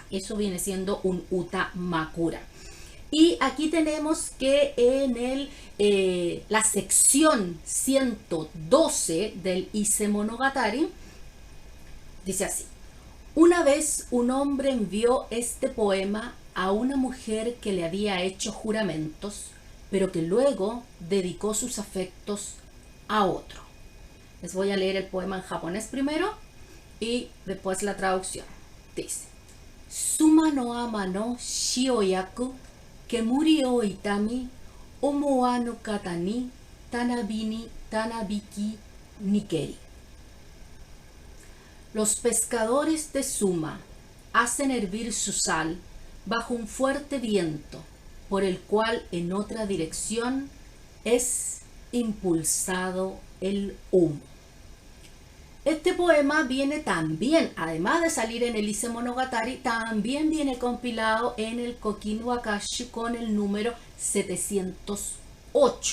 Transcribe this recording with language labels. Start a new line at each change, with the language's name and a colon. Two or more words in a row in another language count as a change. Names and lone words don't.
Spanish: Eso viene siendo un Utamakura. Y aquí tenemos que en la sección 112 del Ise Monogatari dice así: una vez un hombre envió este poema a una mujer que le había hecho juramentos, pero que luego dedicó sus afectos a otro. Les voy a leer el poema en japonés primero y después la traducción.
Japanese: Dice: 須磨のあまの塩焼く煙をいたみ思はぬ方にたなびにたなびきにけり.
Spanish: Los pescadores de Suma hacen hervir su sal bajo un fuerte viento, por el cual en otra dirección es impulsado el humo. Este poema viene también, además de salir en el Ise Monogatari, también viene compilado en el Kokin Wakashi con el número 708.